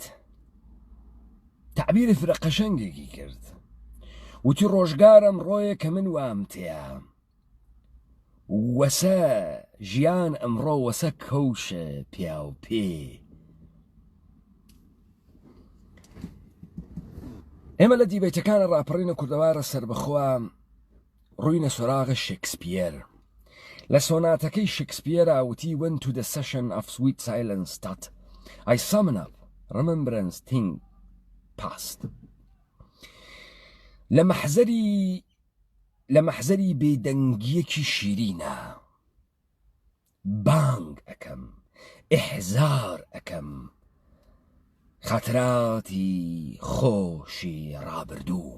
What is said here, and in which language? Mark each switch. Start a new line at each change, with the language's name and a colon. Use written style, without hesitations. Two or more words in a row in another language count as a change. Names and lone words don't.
Central Kurdish: تعبیری فرە قەشەنگێکی کرد، وتی ڕۆژگارم ڕۆیە کە من وام تێە، وەسە ژیان ئەمڕۆ وەسە کەوشە پیا و پێ. ئێمە لە دیبەیتەکانە ڕاپەڕینە کوردەوارە سەربەخوا ڕووینە سۆراغە شێکسپیر. لە سۆناتەکەی شێکسپیەرە وتی
English: when to the session of sweet silence that I summon up remembrance thing past.
Central Kurdish: لە مەحزەری بێدەنگیەکی شیرینە بانگ ئەکەم، ئیحزار ئەکەم خاتراتی خۆشی ڕابردوو.